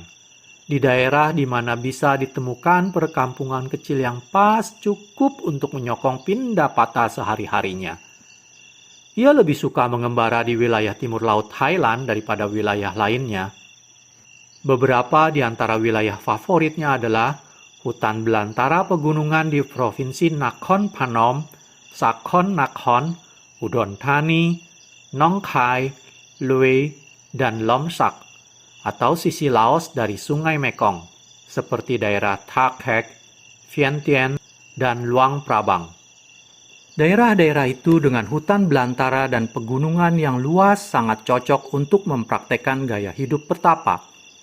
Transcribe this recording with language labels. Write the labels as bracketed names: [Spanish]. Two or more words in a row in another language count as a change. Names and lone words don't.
[Indonesian] Di daerah di mana bisa ditemukan perkampungan kecil yang pas cukup untuk menyokong pindapata sehari-harinya. Ia lebih suka mengembara di wilayah timur laut Thailand daripada wilayah lainnya. Beberapa di antara wilayah favoritnya adalah hutan belantara pegunungan di Provinsi Nakhon Phanom, Sakhon Nakhon, Udon Thani, Nong Khai, Loei, dan Lomsak, atau sisi Laos dari Sungai Mekong, seperti daerah Tha Khek, Vientiane, dan Luang Prabang. Daerah-daerah itu dengan hutan belantara dan pegunungan yang luas sangat cocok untuk mempraktekkan gaya hidup pertapa.